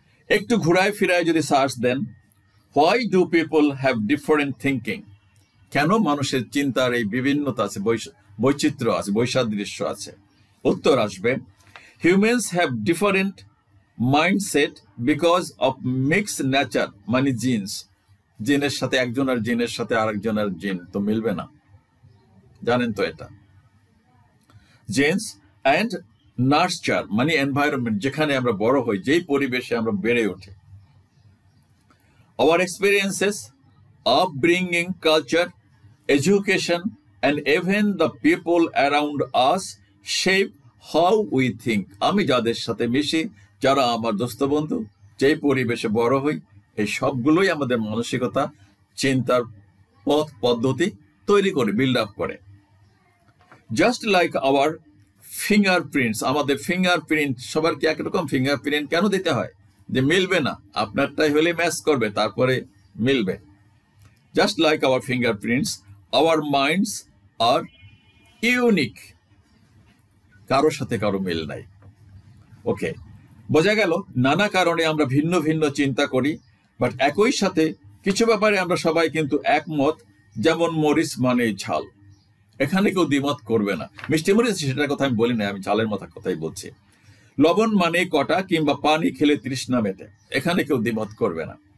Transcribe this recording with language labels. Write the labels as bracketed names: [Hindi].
[Bangla] একটু ঘুরায় ফিরায় যদি search then, [English] why do people have different thinking, [Bangla] কেন মানুষের চিন্তার এই বিভিন্নতা আছে, বৈচিত্র্য আছে, বৈসাদৃশ্য আছে, উত্তর আসবে [English] humans have different mindset because of mixed nature, [Bangla] মানে জিনস। জিনের সাথে একজনের জিনের সাথে আরেকজনের জিন তো মিলবে না, জানেন তো এটা। [English] genes and nurture [Bangla] মানে এনভায়রনমেন্ট, যেখানে আমরা বড় হই, যেই পরিবেশে আমরা বেড়ে উঠি। [English] Our experiences, upbringing, culture, education, and even the people around us shape how we think. [Bangla] আমি যাদের সাথে মিশি, যারা আমার দোস্ত বন্ধু, যেই পরিবেশে বড় হই, এই সবগুলোই আমাদের মানসিকতা, চিন্তার পথ পদ্ধতি তৈরি করে, বিল্ড আপ করে। [English] just like our fingerprints, [Bangla] আমাদের ফিঙ্গারপ্রিন্ট, সবার কি একরকম ফিঙ্গারপ্রিন্ট কেন দিতে হয়? যে মিলবে না, আপনারটাই হলে ম্যাচ করবে, তারপরে মিলবে। [English] Just like our fingerprints, our minds are unique. [Bangla] কারোর সাথে কারো মিল নাই। ওকে, বোঝা গেল নানা কারণে আমরা ভিন্ন ভিন্ন চিন্তা করি, বাট একই সাথে কিছু ব্যাপারে আমরা সবাই কিন্তু একমত, যেমন মরিচ মানে ঝাল, এখানে কেউ দ্বিমত করবে না। মিষ্টি মরিচ সেটার কথা আমি বলি না, আমি ঝালের মতো কথাই বলছি। লবণ মানে কটা কিংবা পানি খেলে তৃষ্ণা মেটে, এখানে কেউ দ্বিমত করবে না।